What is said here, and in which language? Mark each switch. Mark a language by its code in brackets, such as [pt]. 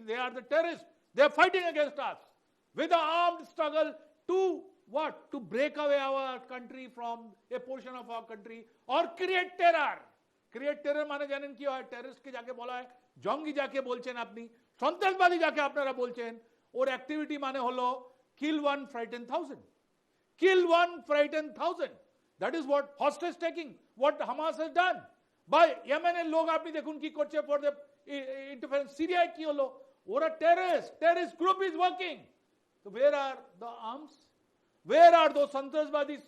[en] They are the terrorist, they are fighting against us with the armed struggle to what? To break away our country from a portion of our country or create terror. Create terror [bn] মানে জানেন কি হয়? টেররিস্টকে যাকে বলা হয়, জঙ্গি যাকে বলছেন আপনি, সন্ত্রাসবাদী যাকে আপনারা বলছেন, ওর অ্যাক্টিভিটি মানে হলো [en] kill one, frighten thousand. Kill one, frighten thousand. That is what hostage taking, what Hamas has done. By Yemen [bn] এর লোক আপনি দেখুন কি করছে [en] for the interference. [bn] সিরিয়ায় কি হলো? [en] ওরা terrorist group is working. So where are the arms? Where are those সন্ত্রাসবাদী?